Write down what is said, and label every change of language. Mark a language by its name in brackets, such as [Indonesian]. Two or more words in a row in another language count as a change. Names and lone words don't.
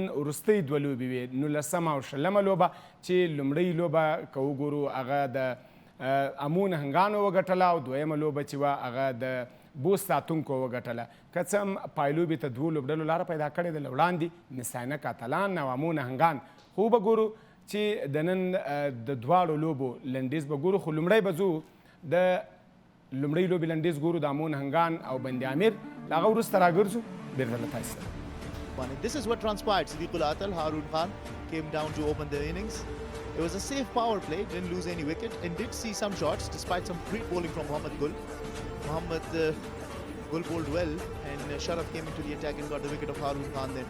[Pashto] وروستۍ دوه لوبې وې 19 او 20 لوبه چې لومړۍ لوبه که وګورو هغه د امو نهنګانو وګټله او دویمه لوبه چې وه هغه د بوس ساتونکو وګټله که څه هم پایلوبې ته دوو لوبډلو لاره پیدا کړې ده له وړاندې مساینه کاتلان او امو نهنګان خو به ګورو چې د نن د دواړو لوبو لنډیز به ګورو خو لومړی به ځو د لومړۍ لوبې لنډیز ګورو د امو نهنګان او بند امیر له هغه وروسته راګرځو بیرته له تاسو سره [English] This is what transpired. Siddiqul Atal, Harun Khan came down to open the innings. It was a safe power play, didn't lose any wicket and did see some shots despite some great bowling from Mohammad Gul. Mohammad Gul bowled well and Sharaf came into the attack and got the wicket of Harun Khan then.